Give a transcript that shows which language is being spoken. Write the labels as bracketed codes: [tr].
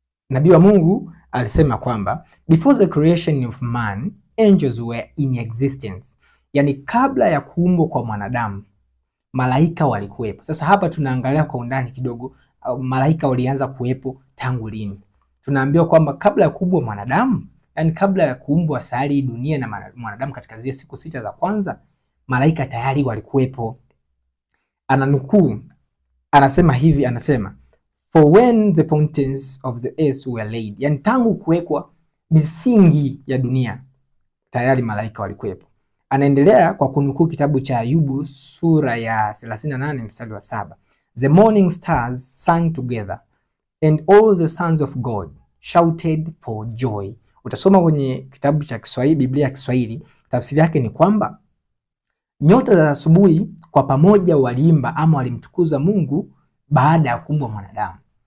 [sw] Nabii wa Mungu alisema kwamba [en] before the creation of man, angels were in existence. [sw] Yani kabla ya kuumbwa kwa mwanadamu, malaika walikuwepo. Sasa hapa tunaangalia kwa undani kidogo, malaika walianza kuwepo tangu lini. Tunaambiwa kwamba kabla ya kuumbwa mwanadamu, yani kabla ya kuumbwa sayari dunia na mwanadamu katika zile siku 6 za kwanza, malaika tayari walikuwepo. Ananukuu, anasema hivi, anasema [en] for when the fountains of the earth were laid, [sw] yani tangu kuwekwa misingi ya dunia tayari malaika walikuwepo. Anaendelea kwa kunukuu kitabu cha Ayubu sura ya 38 mstari wa 7. [en] The morning stars sang together and all the sons of God shouted for joy. [sw] Utasoma kwenye kitabu cha Kiswahili, Biblia ya Kiswahili, tafsiri yake ni kwamba nyota za asubuhi kwa pamoja waliimba ama walimtukuza Mungu baada ya kuumbwa mwanadamu.